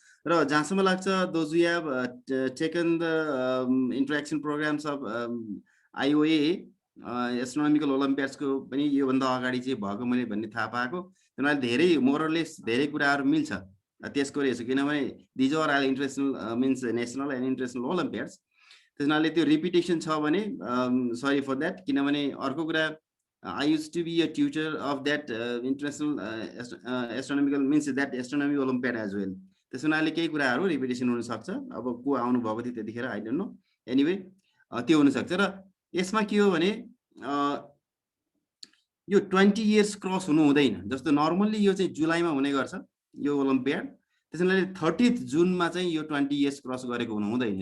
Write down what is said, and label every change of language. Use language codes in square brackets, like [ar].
[ne] र जहाँसम्म लाग्छ [en] those who have taken the interaction programs of IOA [ne] astronomical ओलम्पियाड्सको पनि योभन्दा अगाडि चाहिँ भएको मैले भन्ने थाहा पाएको, उनीहरूले धेरै मोरलेस धेरै कुराहरू मिल्छ त्यसको रहेछ, किनभने [en] These are all international means national and international olympiads. [ne] त्यसनाले त्यो रिपिटेसन छ भने [en] sorry for that, [ne] किनभने अर्को कुरा [en] I used to be a tutor of that international astronomical means that astronomy Olympiad as well. [ne] त्यसनाले केही कुराहरू रिपिटेसन हुन सक्छ, अब को आउनु भएको थियो त्यतिखेर [en] I don't know, anyway [ne] त्यो हुन सक्छ। र यसमा के हो भने यो 20 इयर्स क्रस हुनु हुँदैन, जस्तो नर्मल्ली यो चाहिँ जुलाईमा हुने गर्छ यो ओलम्पियाड, त्यसैले 30 जुनमा चाहिँ यो 20 इयर्स क्रस गरेको हुनु हुँदैन।